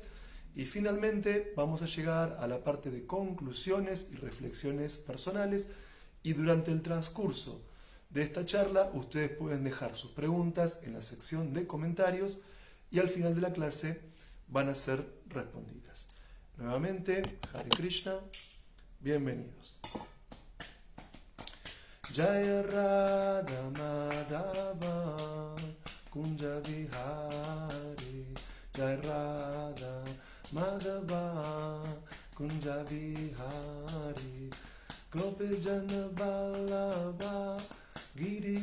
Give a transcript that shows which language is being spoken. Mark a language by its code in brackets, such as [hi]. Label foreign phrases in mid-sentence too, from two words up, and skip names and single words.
[es] Y finalmente vamos a llegar a la parte de conclusiones y reflexiones personales. Y durante el transcurso de esta charla, ustedes pueden dejar sus preguntas en la sección de comentarios y al final de la clase van a ser respondidas. Nuevamente, [sa] हरे कृष्ण, [es] bienvenidos. [sa] जय राधा माधव कुञ्ज विहारी, जय राधा माधव कुञ्ज विहारी, गोपी जन वल्लभ गिरि